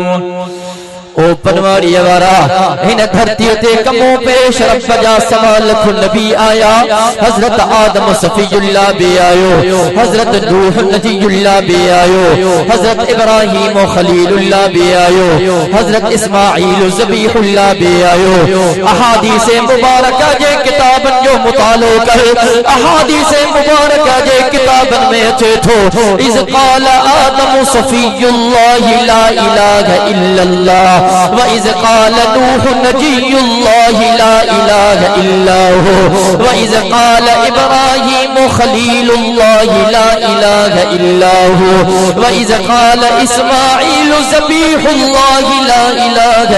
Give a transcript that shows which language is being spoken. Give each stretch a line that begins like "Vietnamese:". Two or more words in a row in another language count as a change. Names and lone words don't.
Sindhi: ओ पनवारी वारा हिन धरती ते कमो पेश रब जा 1.25 लख नबी आया। हजरत आदम सफीउल्लाह भी आयो, हजरत नूह नजीउल्लाह भी आयो, हजरत इब्राहिम खलीलुल्लाह भी आयो, हजरत इस्माईल ज़बीहुल्लाह भी आयो। अहादीस मुबारक जे किताबन जो मुतालो कर, अहादीस मुबारक जे किताबन में अचे थो
Arabic: إذ قال آدم صفي الله لا إله إلا الله وإذ قال نوح نجي الله لا إله إلا هو وإذ قال إبراهيم خليل الله لا إله إلا هو وإذ قال إسماعيل ذبيح الله لا إله